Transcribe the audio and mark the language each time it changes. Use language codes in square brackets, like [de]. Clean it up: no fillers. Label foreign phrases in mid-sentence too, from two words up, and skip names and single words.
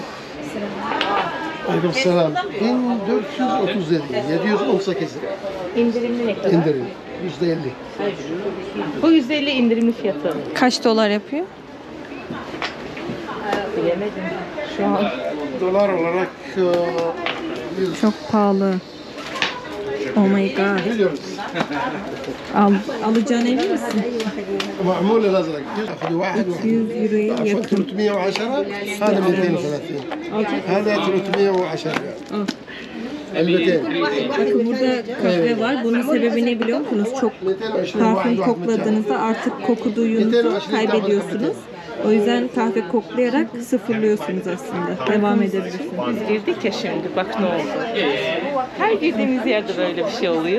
[tr] Aleykümselam. 1437. 718 lira. İndirimli ne kadar? İndirim. %50. Bu %50 indirimli fiyatı. Kaç dolar yapıyor? Bilemedim. Şu an. Dolar olarak Çok pahalı. [en] Oh my god. [tr] biliyoruz. Alacağına emin misin? [ar] معمول الازرق ياخذ واحد [tr] 100 euroya [ar] عفوا [tr] yakın. [ar] 310 هذا 230 هذا 310 ريال علبتين [tr] Bakın burada kahve var. Bunun sebebi ne biliyor musunuz? Çok 220 parfüm kokladığınızda artık koku duyunuzu kaybediyorsunuz. O yüzden kahve koklayarak sıfırlıyorsunuz aslında. Devam edebilirsiniz. Biz girdik ya şimdi. Bak ne oldu. Her girdiğimiz yerde böyle bir şey oluyor.